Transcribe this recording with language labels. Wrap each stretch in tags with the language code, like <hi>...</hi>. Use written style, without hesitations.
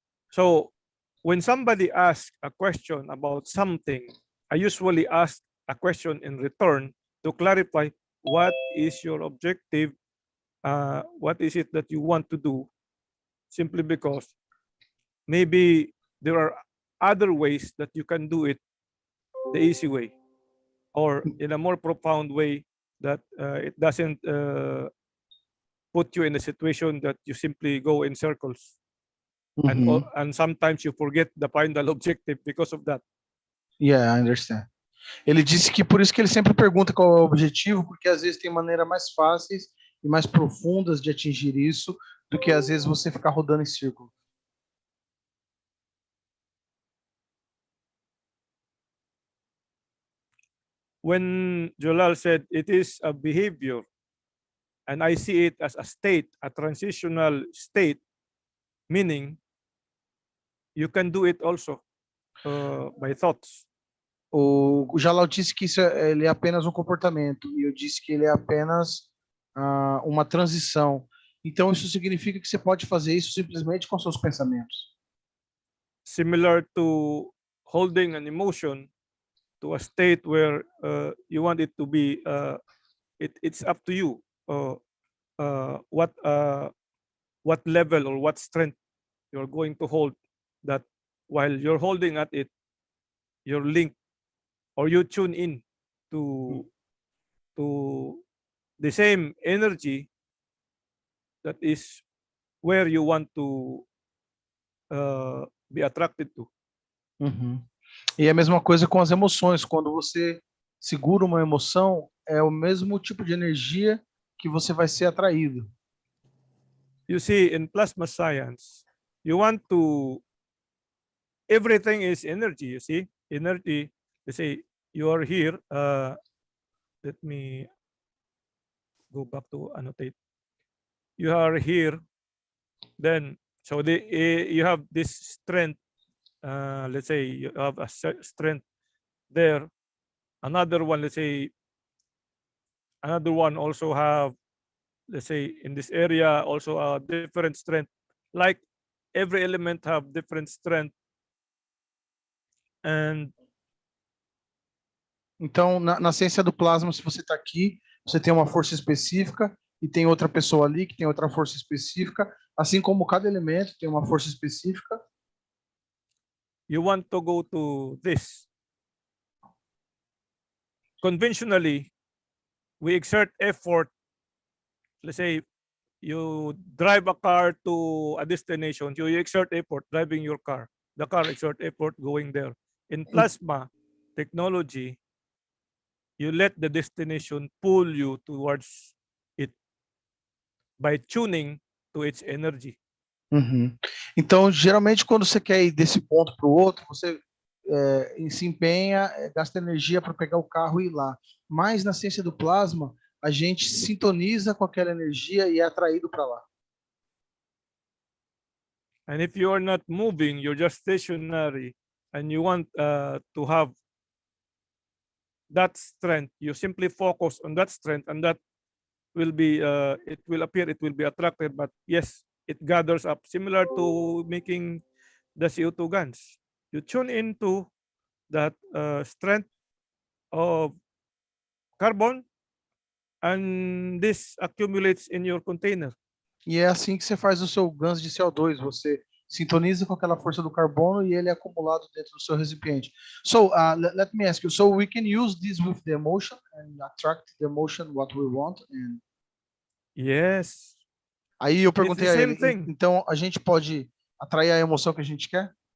<en>So when somebody asks a question about something, I usually ask a question in return to clarify what is your objective, what is it that you want to do, simply because maybe there are other ways that you can do it the easy way, or in a more profound way that it doesn't put you in a situation that you simply go in circles. And sometimes you forget the final objective because of that. Yeah, I understand.</en> <pt>Ele disse que por isso que ele sempre pergunta qual é o objetivo, porque às vezes tem maneiras mais fáceis e mais profundas de atingir isso do que às vezes você ficar rodando em círculo.</pt> <en>When Jalal said it is a behavior, and I see it as a state, a transitional state, meaning you can do it also by thoughts.</en> <pt>O Jalal disse que ele é apenas um comportamento, e eu disse que ele é apenas uma transição. Então, isso significa que você pode fazer isso simplesmente com seus pensamentos.</pt> <en>Similar to holding an emotion to a state where you want it to be, it's up to you what level or what strength you're going to hold, that while you're holding at it, you're linked or you tune in to the same energy that is where you want to be attracted to. Uhum.</en> <pt>E é a mesma coisa com as emoções. Quando você segura uma emoção, é o mesmo tipo de energia que você vai ser atraído.</pt> <en>You see, in plasma science, you want to, everything is energy, you see, energy. Let's say you are here. Let me go back to annotate. You are here, then, so you have this strength. Let's say you have a strength there. Another one, let's say, another one also have, let's say, in this area also a different strength. Like every element have different strength. And</en> <pt>então, na ciência do plasma, se você está aqui, você tem uma força específica e tem outra pessoa ali que tem outra força específica, assim como cada elemento tem uma força específica.</pt> <en>you want to go to this. Conventionally, we exert effort. Let's say you drive a car to a destination, you exert effort driving your car. The car exert effort going there. In plasma technology, you let the destination pull you towards it by tuning to its energy. Uhum.</en> <pt>Então, geralmente, quando você quer ir desse ponto para o outro, você se empenha, gasta energia para pegar o carro e ir lá. Mas na ciência do plasma, a gente sintoniza com aquela energia e é atraído para lá.</pt> <en>And if you are not moving, you're just stationary, and you want to have that strength, you simply focus on that strength, and that will be, it will appear, it will be attracted, but yes, it gathers up, similar to making the CO2 guns. You tune into that strength of carbon, and this accumulates in your container.</en> <pt>E é assim que você faz o seu ganso de CO2, você sintoniza com aquela força do carbono e ele é acumulado dentro do seu recipiente.</pt> <en>So, let me ask you, so we can use this with the emotion and attract the emotion what we want? And... Yes.</en> <pt>Aí eu perguntei a ele,</pt> <en>thing.</en> <pt>então a gente pode atrair a emoção que a gente quer?</pt>